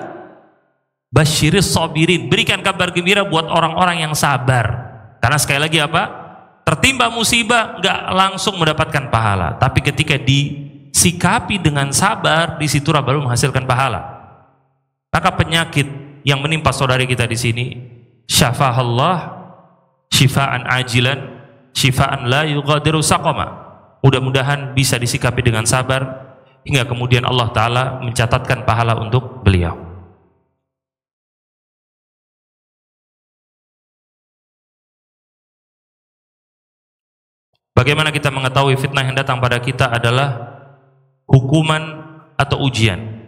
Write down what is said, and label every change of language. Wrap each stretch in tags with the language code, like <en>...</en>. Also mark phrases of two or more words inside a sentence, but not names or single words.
<ar>بشر الصابرين,</ar> <id>berikan kabar gembira buat orang-orang yang sabar. Karena sekali lagi apa? Tertimpa musibah nggak langsung mendapatkan pahala, tapi ketika disikapi dengan sabar, di situ baru menghasilkan pahala. Maka penyakit yang menimpa saudari kita di sini,</id> <ar>شفاها الله شفاء عاجلا شفاء لا يغادر سقما.</ar> <id>Mudah-mudahan bisa disikapi dengan sabar hingga kemudian Allah Ta'ala mencatatkan pahala untuk beliau. Bagaimana kita mengetahui fitnah yang datang pada kita adalah hukuman atau ujian?</id>